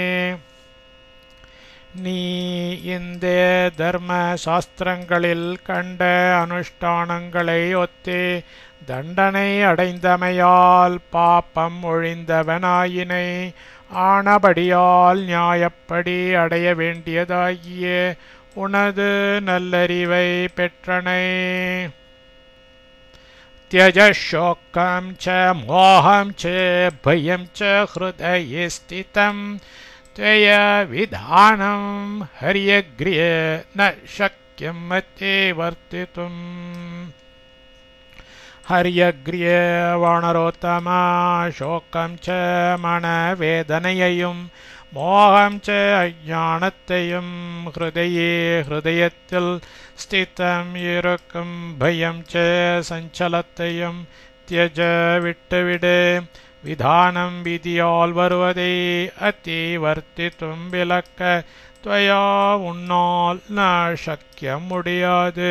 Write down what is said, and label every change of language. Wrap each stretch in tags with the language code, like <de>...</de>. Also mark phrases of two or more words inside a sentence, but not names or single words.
<ta>நீ இந்த தர்ம சாஸ்திரங்களில் கண்ட அனுஷ்டானங்களை ஒத்தே தண்டனை அடைந்தமையால் பாப்பம் ஒழிந்தவனாயினை ஆனபடியால் நியாயப்படி அடைய வேண்டியதாகிய உனது நல்லறிவை பெற்றனை.</ta> <sa>त्यज शोकं च मोहं च भयं च हृदये स्थितं त्वया विधानं हर्यग्र्ये न शक्यं मते वर्तितुम्. हर्यग्र्ये वानरोत्तमा शोकं च</sa> <ta>मनवेदनयையும்</ta> <sa>मोहं च</sa> <ta>அஞ்ஞானத்தையும் ஹிருதயத்தில் ஸ்திதம் இருக்கும்</ta> <sa>भयं च</sa> <ta>சஞ்சலத்தையும் தியஜ விட்டுவிடு. விதானம் விதியால் வருவதை அதிவர்த்தித்தும் விலக்க துவயா உன்னால்</ta> <sa>न शक्यम्</sa> <ta>முடியாது.</ta>